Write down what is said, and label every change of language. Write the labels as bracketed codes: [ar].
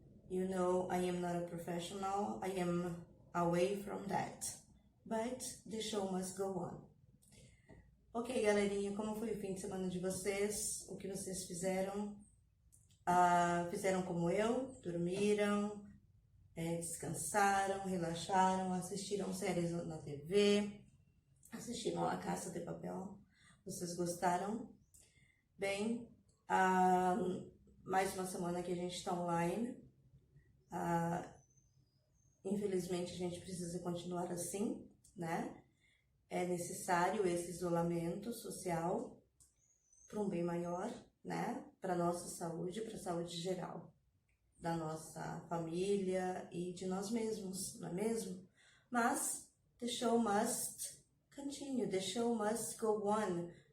[en] You know, I am not a professional, I am away from that, but the show must go on. [pt] Ok, galerinha, como foi o fim de semana de vocês? O que vocês fizeram? Fizeram como eu? Dormiram? Descansaram? Relaxaram? Assistiram séries na TV? Assistiram La Casa de Papel? Vocês gostaram? Bem, mais uma semana que a gente está online. Infelizmente a gente precisa continuar assim, né? É necessário esse isolamento social para um bem maior, né? Para nossa saúde, para a saúde geral da nossa família e de nós mesmos, não é mesmo? [en] Mas the show must continue, the show must go on.